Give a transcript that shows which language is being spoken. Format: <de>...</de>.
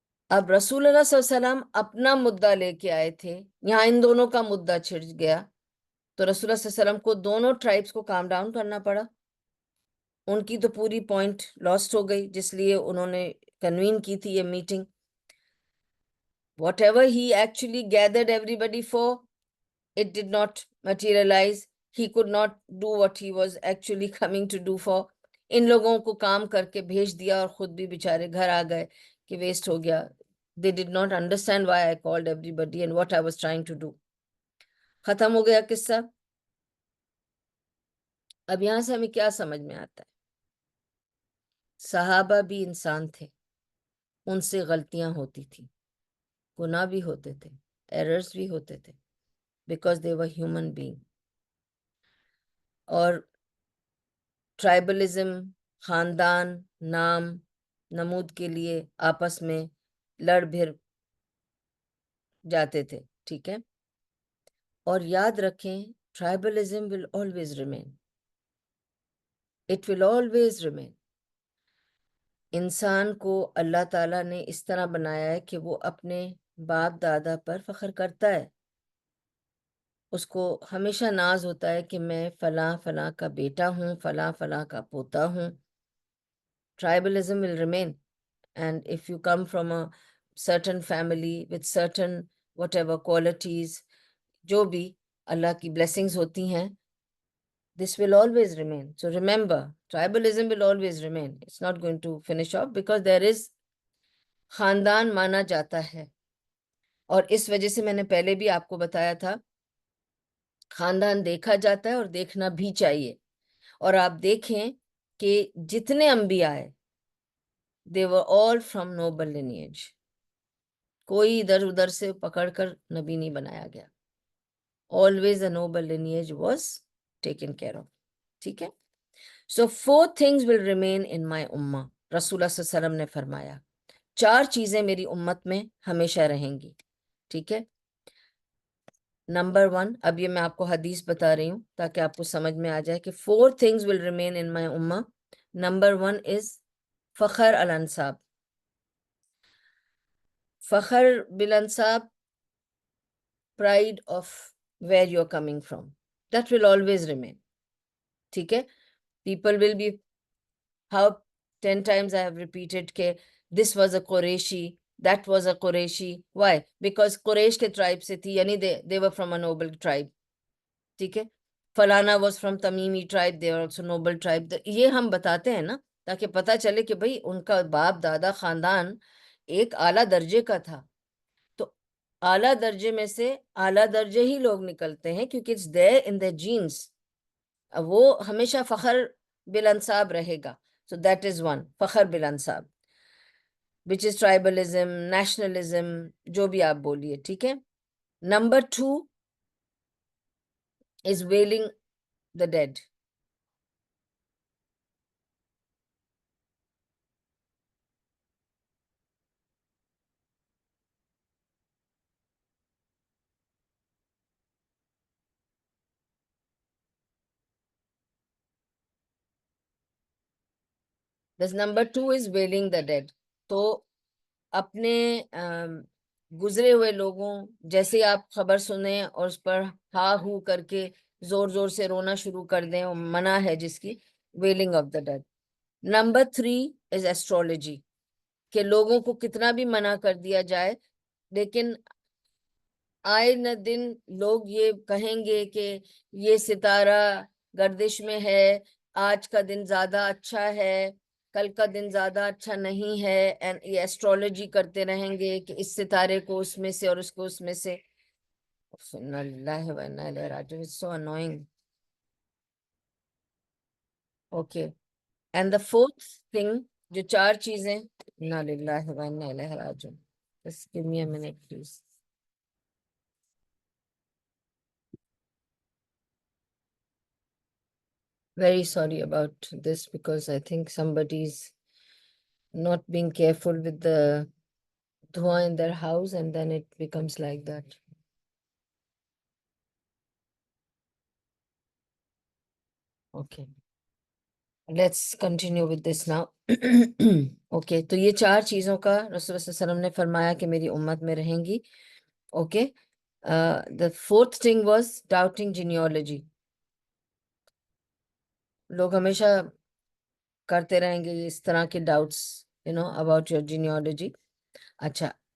<ur>اب رسول اللہ صلی اللہ علیہ وسلم اپنا مدعا لے کے آئے تھے, یہاں ان دونوں کا مدعا چھڑ گیا, تو رسول اللہ صلی اللہ علیہ وسلم کو دونوں ٹرائبس کو کام ڈاؤن کرنا پڑا. ان کی تو پوری پوائنٹ لاسٹ ہو گئی, جس لیے انہوں نے کنوین کی تھی یہ meeting.</ur> <en>Whatever he actually gathered everybody for, it did not materialize. He could not do what he was actually coming to do for.</en> <ur>ان لوگوں کو کام کر کے بھیج دیا اور خود بھی بیچارے گھر آ گئے کہ ویسٹ ہو گیا.</ur> <en>They did not understand why I called everybody and what I was trying to do.</en> <ur>ختم ہو گیا قصہ. اب یہاں سے ہمیں کیا سمجھ میں آتا ہے, صحابہ بھی انسان تھے, ان سے غلطیاں ہوتی تھیں, گناہ بھی ہوتے تھے, ایررز بھی ہوتے تھے,</ur> <en>because they were human being.</en> <ur>اور ٹرائبلزم, خاندان, نام, نمود کے لیے آپس میں لڑ بھڑ جاتے تھے. ٹھیک ہے, اور یاد رکھیں</ur> <en>Tribalism will always remain. It will always remain.</en> <ur>انسان کو اللہ تعالیٰ نے اس طرح بنایا ہے کہ وہ اپنے باپ دادا پر فخر کرتا ہے. اس کو ہمیشہ ناز ہوتا ہے کہ میں فلاں فلاں کا بیٹا ہوں, فلاں فلاں کا پوتا ہوں.</ur> <en>Tribalism will remain. And if you come from a certain family with certain whatever qualities,</en> <ur>جو بھی اللہ کی blessings ہوتی ہیں,</ur> <en>this will always remain. So remember, tribalism will always remain. It's not going to finish off because there is</en> <ur>خاندان مانا جاتا ہے. اور اس وجہ سے میں نے پہلے بھی آپ کو بتایا تھا, خاندان دیکھا جاتا ہے اور دیکھنا بھی چاہیے. اور آپ دیکھیں کہ جتنے انبیاء آئے,</ur> <en>they were all from noble lineage.</en> <ur>کوئی ادھر ادھر سے پکڑ کر نبی نہیں بنایا گیا.</ur> <en>Always a noble lineage was taken care of.</en> <ur>ٹھیک ہے,</ur> <en>so 4 things will remain in my ummah.</en> <ur>رسول اللہ صلی اللہ علیہ وسلم نے فرمایا 4 چیزیں میری امت میں ہمیشہ رہیں گی. ٹھیک ہے, نمبر 1, اب یہ میں آپ کو حدیث بتا رہی ہوں تاکہ آپ کو سمجھ میں آ جائے کہ</ur> <en>4 things will remain in my ummah.</en> <ur>Number 1 is فخر الانساب.</ur> <en>فخر بالانساب, pride of where you're coming from. That will always remain.</en> <ur>ٹھیک ہے,</ur> <en>people will be, how 10 times I have repeated کہ this was a Quraishi, that was a Quraishi. Why? Because Quraysh</en> <ur>کے tribe سے تھی, یعنی</ur> <en>they were from a noble tribe.</en> <ur>ٹھیک ہے,</ur> <en>فلانا was from Tamimi tribe, they were also noble tribe.</en> <ur>یہ ہم بتاتے ہیں نا تاکہ پتہ چلے کہ بھئی ان کا باپ دادا خاندان ایک اعلیٰ درجے کا تھا. تو اعلیٰ درجے میں سے اعلیٰ درجے ہی لوگ نکلتے ہیں کیونکہ</ur> <en>it's there in their genes.</en> <ur>وہ ہمیشہ فخر بالانساب رہے گا.</ur> <en>So that is 1,</en> <ur>فخر بالانساب,</ur> <en>which is tribalism, nationalism,</en> <ur>جو بھی آپ بولیے. ٹھیک ہے. Number 2,</ur> <en>is wailing the dead? This number 2 is wailing the dead.</en> <ur>تو اپنے گزرے ہوئے لوگوں جیسے آپ خبر سنیں اور اس پر ہا ہو کر کے زور زور سے رونا شروع کر دیں، اور منع ہے جس کی،</ur> <en>Wailing of the dead.</en> <ur>Number 3</ur> <en>is astrology,</en> <ur>کہ لوگوں کو کتنا بھی منع کر دیا جائے لیکن آئے نہ دن لوگ یہ کہیں گے کہ یہ ستارہ گردش میں ہے، آج کا دن زیادہ اچھا ہے، کل کا دن زیادہ اچھا نہیں ہے، یہ ایسٹرولوجی کرتے رہیں گے کہ اس ستارے کو اس میں سے اور اس کو اس میں سے۔</ur> <ar>اِنَّا لِلَّهِ وَإِنَّا إِلَيْهِ رَاجِعُونَ۔</ar> <en>It's so annoying. Okay. And the fourth thing،</en> <ur>جو 4 چیزیں،</ur> <ar>اِنَّا لِلَّهِ وَإِنَّا إِلَيْهِ رَاجِعُونَ۔</ar> <en>Just give me a minute, please. Very sorry about this because I think somebody's not being careful with the dua in their house and then it becomes like that. Okay. Let's continue with this now.</en> <ur>Okay, تو یہ 4 چیزوں کا رسول اللہ صلی اللہ علیہ وسلم نے فرمایا کہ میری امت میں رہیں گی.</ur> <en>Okay. The fourth thing was doubting genealogy.</en> <ur>لوگ ہمیشہ کرتے رہیں گے اس طرح کے</ur> <en>doubts, about your genealogy.</en> <ur>اچھا.</ur>